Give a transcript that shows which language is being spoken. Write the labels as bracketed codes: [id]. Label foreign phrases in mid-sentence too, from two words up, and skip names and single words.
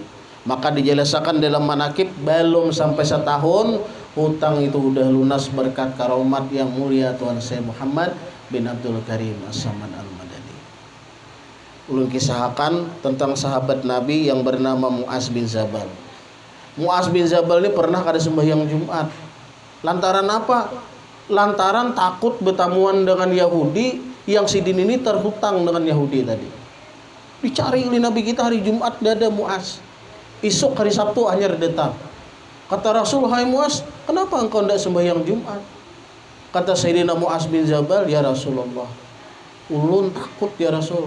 [id] Maka dijelaskan dalam manakib, belum sampai setahun hutang itu udah lunas berkat karomat yang mulia Tuan Syekh Muhammad bin Abdul Karim As-Saman Al-Madani. [bjn] Ulun kisahkan tentang sahabat Nabi yang bernama Mu'az bin Jabal. Mu'az bin Jabal ini pernah kada sembahyang Jumat. Lantaran apa? Lantaran takut bertamuan dengan Yahudi, yang Sidin ini terhutang dengan Yahudi tadi. [id] Dicari oleh Nabi kita hari Jumat, tidak ada Mu'az. Esok hari Sabtu hanya datang. Kata Rasul, hai Mu'az, kenapa engkau tidak sembahyang Jumat? [bjn] Kata Sayyidina Mu'az bin Jabal, [ar] يا رسول الله, [bjn] ulun takut ya Rasul.